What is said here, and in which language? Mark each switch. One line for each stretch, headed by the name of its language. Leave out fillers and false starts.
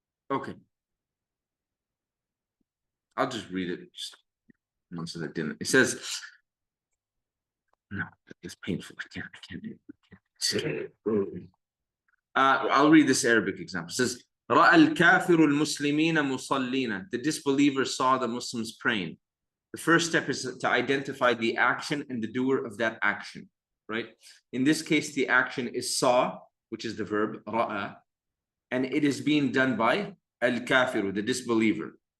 English: Okay. I'll just read it. Just once I didn't. It says, no, it's painful. I can't do it. I'll read this Arabic example. It says,
Arabic: رأى الكافر المسلمين مصلين.
English: The disbeliever saw the Muslims praying. The first step is to identify the action and the doer of that action, right? In this case, the action is saw, which is the verb, ra'a, and it is being done by al-kafiru, the disbeliever.